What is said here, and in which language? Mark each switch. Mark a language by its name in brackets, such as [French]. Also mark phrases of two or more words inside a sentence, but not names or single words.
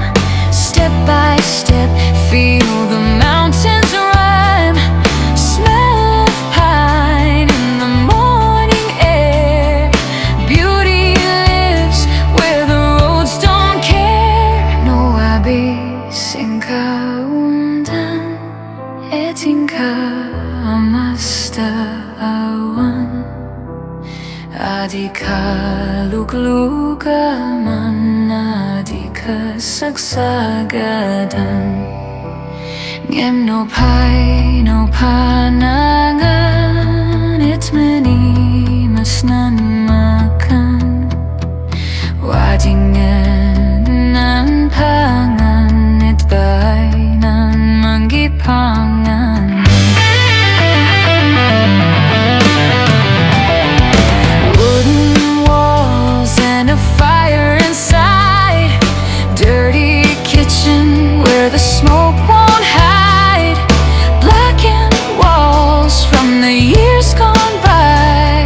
[English] Step by step, feel the mountains rhyme. Smell of pine in the morning air. Beauty lives where the roads don't care. [Kankanaey] No abyss in kaundan, etingka amasta awan. Adi ka luglugaman, adi ka sagsagadan. Ngem no panangan, it mani masnan makan. Wadingen nan pangan, it bainan manggipangan. [English] Wooden walls and a fire inside. Dirty kitchen where the smoke won't hide. Blackened walls from the years gone by.